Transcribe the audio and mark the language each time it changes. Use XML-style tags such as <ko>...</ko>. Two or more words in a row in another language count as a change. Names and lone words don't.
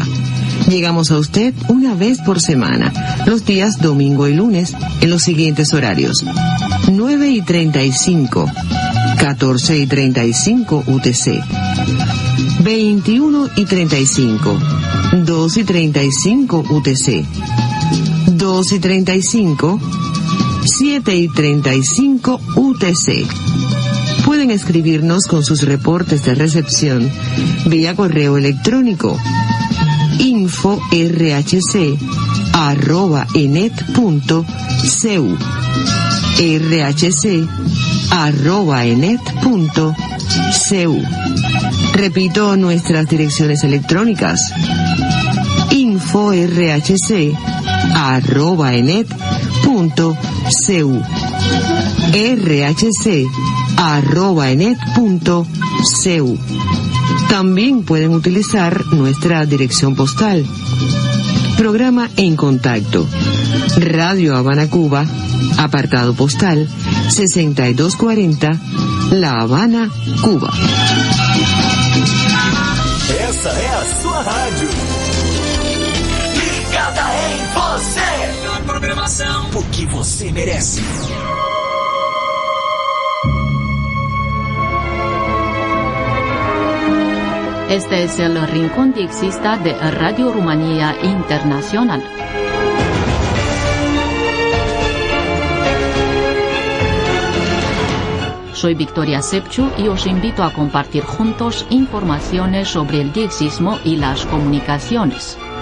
<es>Llegamos a usted una vez por semana, los días domingo y lunes, en los siguientes horarios: 9:35, 14:35 UTC, 21:35, 2:35 UTC, 2:35, 7:35 UTC. Pueden escribirnos con sus reportes de recepción vía correo electrónico info.rhc@enet.cu rhc@enet.cu. Repito nuestras direcciones electrónicas: info.rhc@enet.cu rhc@enet.cu. También pueden utilizar nuestra dirección postal. Programa En Contacto, Radio Habana, Cuba, Apartado postal 6240, La Habana, Cuba.</es> <pt>Essa é a sua rádio. Ligada em você. A programação, o que você merece.</pt> <es>Este es el Rincón Diexista de Radio Rumanía Internacional. Soy Victoria Sepciu y os invito a compartir juntos informaciones sobre el diexismo y las comunicaciones.</es>